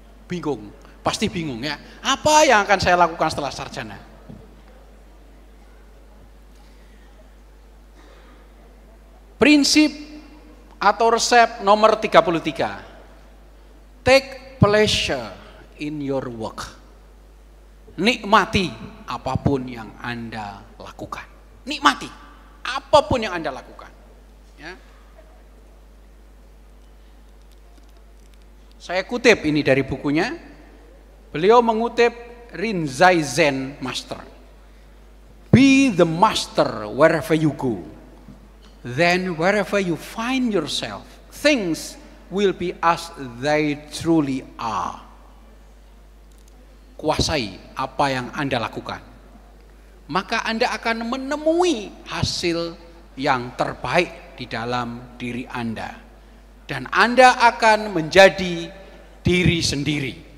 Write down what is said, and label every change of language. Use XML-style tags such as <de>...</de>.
<id>Bingung, pasti bingung ya. Apa yang akan saya lakukan setelah sarjana? Prinsip atau resep nomor 33.</id> <en>Take pleasure in your work.</en> <id>Nikmati apapun yang Anda lakukan. Nikmati apapun yang Anda lakukan. Ya. Saya kutip ini dari bukunya. Beliau mengutip Rinzai Zen Master.</id> <en>Be the master wherever you go. Then wherever you find yourself, things will be as they truly are.</en> <id>Kuasai apa yang Anda lakukan, maka Anda akan menemui hasil yang terbaik di dalam diri Anda. Dan Anda akan menjadi diri sendiri.</id>